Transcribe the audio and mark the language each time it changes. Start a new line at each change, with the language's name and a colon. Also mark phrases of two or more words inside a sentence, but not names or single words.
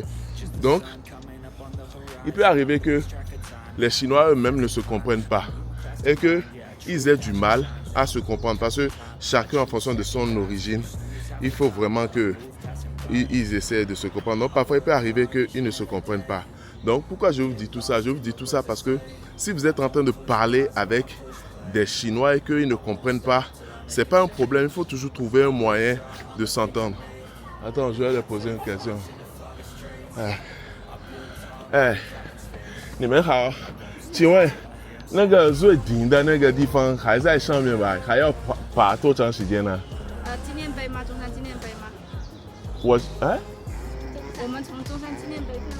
French: Donc, il peut arriver que les Chinois eux-mêmes ne se comprennent pas et qu'ils aient du mal à se comprendre parce que chacun en fonction de son origine, il faut vraiment qu'ils essaient de se comprendre. Donc parfois il peut arriver qu'ils ne se comprennent pas. Donc pourquoi je vous dis tout ça? Je vous dis tout ça parce que si vous êtes en train de parler avec des Chinois et qu'ils ne comprennent pas, c'est pas un problème. Il faut toujours trouver un moyen de s'entendre. Attends, je vais leur poser une question.
Chinese: 你们好，请问那个最顶的那个地方还在上面吧？还要爬多长时间呢？纪念碑吗？中山纪念碑吗？我们从中山纪念碑看。